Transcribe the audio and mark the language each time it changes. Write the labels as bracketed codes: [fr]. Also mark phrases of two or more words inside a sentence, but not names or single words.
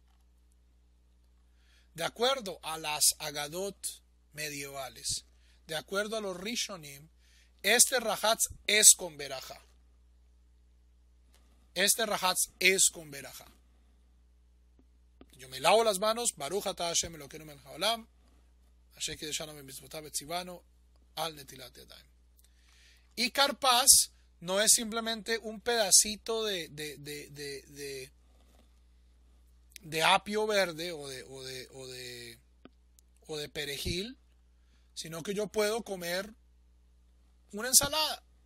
[es] De acuerdo a las Agadot medievales, de acuerdo a los Rishonim, este rajatz es con berajá. Este rajatz es con berajá. Yo me lavo las manos, [he] ברוך אתה ה' אלקינו מלך העולם, אשר קדשנו במצותיו וצונו על נטילת ידים. [es] Y karpaz no es simplemente un pedacito de apio verde o de perejil, sino que yo puedo comer una ensalada.